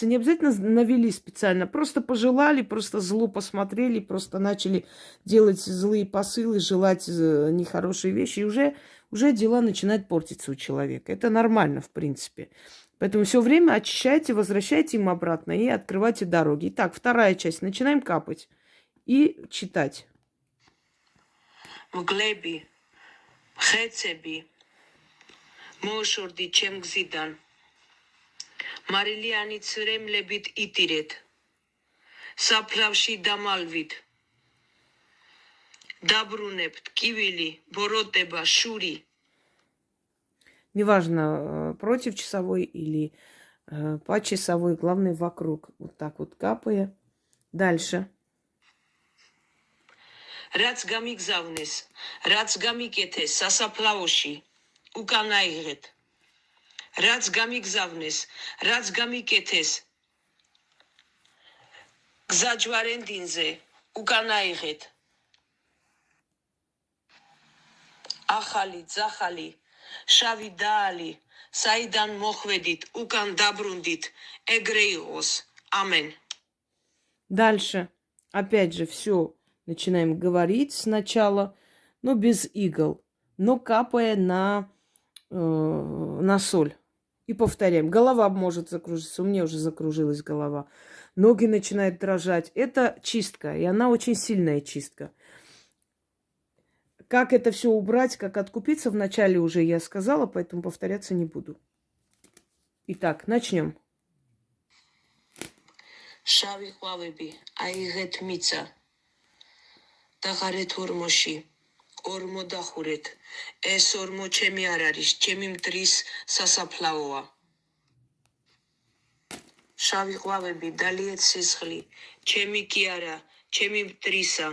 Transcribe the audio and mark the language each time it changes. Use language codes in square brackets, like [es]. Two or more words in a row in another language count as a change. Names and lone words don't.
[ru] Не обязательно навели специально. Просто пожелали, просто зло посмотрели, просто начали делать злые посылы, желать нехорошие вещи. И уже дела начинают портиться у человека. Это нормально, в принципе. Поэтому все время очищайте, возвращайте им обратно и открывайте дороги. Итак, вторая часть. Начинаем капать и читать. [ka] მგლები, ხეცები, მოშორდი ჩემ გზიდან. მარილიანი ცრემლებით იტირეთ. საფლავში დამალვით. დაბრუნებთ კივილი, ბოროტება, შური. [ru] Неважно, против часовой или по часовой, главное вокруг. Вот так вот капая. Дальше. [ka] რაც გამიგზავნეს, რაც გამიკეთეს სასაფლაოში, უკან აიღეთ. რაც გამიგზავნეს, რაც გამიკეთეს გზაჯვარენდინზე, უკან აიღეთ. ახალი, ძახალი, შავი დაალი, საიდან მოხვედით, უკან დაბრუნდით, ეგრე იყოს. ამენ. [ru] Дальше. Опять же, все начинаем говорить сначала, но без игл, но капая на соль. И повторяем. Голова может закружиться. У меня уже закружилась голова. Ноги начинают дрожать. Это чистка, и она очень сильная чистка. Как это все убрать, как откупиться, вначале уже я сказала, поэтому повторяться не буду. Итак, начнем. [ka] შავი ყვავები, აიღეთ მიწა. დაღარეთ ორმოში, ორმო დახურეთ. ეს ორმო ჩემი არ არის, ჩემი მტრის სასაფლაოა. შავი ყვავები, დალიეთ სისხლი, ჩემი კი არა, ჩემი მტრისა.